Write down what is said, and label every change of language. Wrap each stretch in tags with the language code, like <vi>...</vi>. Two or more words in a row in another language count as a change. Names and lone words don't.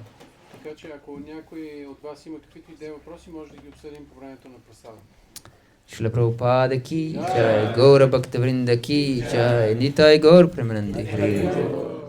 <bg>Така че ако някой от вас има каквито идеи въпроси, може да ги обсъдим по времето на прасада.</bg> <bn>শ্রীল প্রভুপাদ কী জয়, গৌর ভক্তবৃন্দ কী জয়, নিতাই গৌর প্রেমানন্দে হরি.</bn>